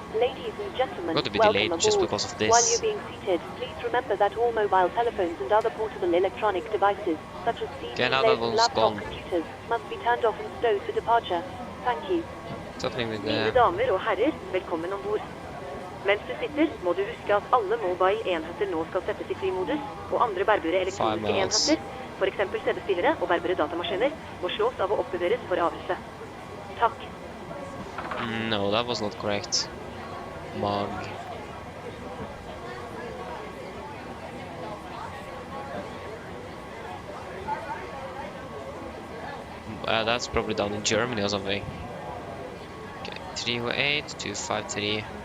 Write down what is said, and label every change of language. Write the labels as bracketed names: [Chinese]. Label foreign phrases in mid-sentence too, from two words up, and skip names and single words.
[English] Ladies and gentlemen, Got to be welcome delayed aboard. just because of While this. you're being seated, please remember that all mobile telephones and other portable electronic devices, such as Okay, now CDs, that and one's laptop gone. computers, must be turned off and stowed for departure. Thank you. What's happening with [Norwegian] Mine damer og herrer, velkommen ombord. Mens du sitter, må du huske at alle mobile enheter nå skal settes i flymodus, og andre bærbare elektroniske enheter, for eksempel CD-spillere og bærbare datamaskiner, må slås av og oppbevares for avelse. Takk. [English] No, that was not correct. Mug. That's probably down in Germany or something. Okay, 308, 253.